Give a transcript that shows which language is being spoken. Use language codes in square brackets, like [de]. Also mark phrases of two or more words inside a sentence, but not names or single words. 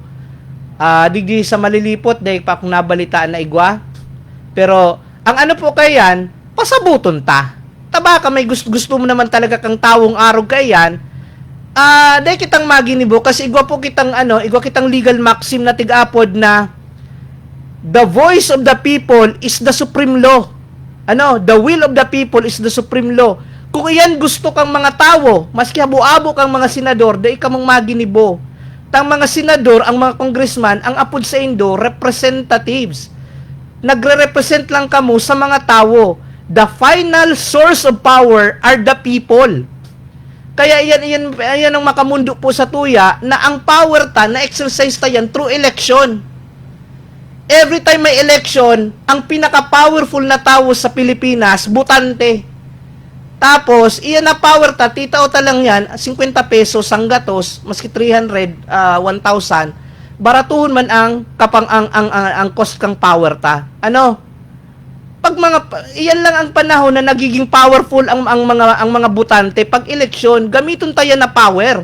[bik] Digdi sa malilipot, dahil pa kung nabalitaan na igwa. Pero, ang po kayan, pasabuton ta. Tabaka may gusto mo naman talaga kang tawong arog kayan, dahil kitang maginibo, kasi igwa kitang [en] legal maxim [bik] na tig-apod na [en] the voice of the people is the supreme law. The will of the people is the supreme law. [bik] Kung iyan gusto kang mga tao, maski habo-abo kang mga senador, dahil ka mong maginibo. Tang mga senador, ang mga congressman, ang apod sa Indo, representatives. Nagre-represent lang kamo sa mga tao. [en] The final source of power are the people. [bik] Kaya iyan ang makamundo po sa tuya, na ang power na exercise ta yan [en] through election. [bik] Every time may election, ang pinaka-powerful na tao sa Pilipinas, butante. Tapos, iyan na power titao lang yan, 50 pesos ang gatos, maski 300, 1,000, baratuhon man ang cost kang power iyan lang ang panahon na nagiging powerful ang mga butante pag eleksyon, gamiton tayo na power.